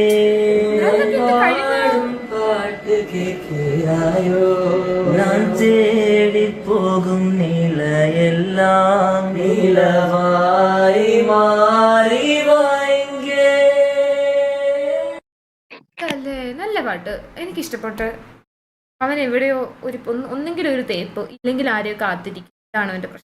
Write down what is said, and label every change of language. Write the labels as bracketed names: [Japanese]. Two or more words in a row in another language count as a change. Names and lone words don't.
[Tamil] பாடும் பாட்டு கேட்கிறாயோ, நான் தேடி போகும் நிலையெல்லாம் நிலவாய் [Malayalam] മാറി വാങ്ങേ. അല്ലേ, നല്ല പാട്ട്, എനിക്കിഷ്ടപ്പെട്ട്. അവൻ എവിടെയോ ഒന്നെങ്കിലും ഒരു തേപ്പ്, ഇല്ലെങ്കിൽ ആരെയോ കാത്തിരിക്കും. ഇതാണ് അവന്റെ പ്രശ്നം.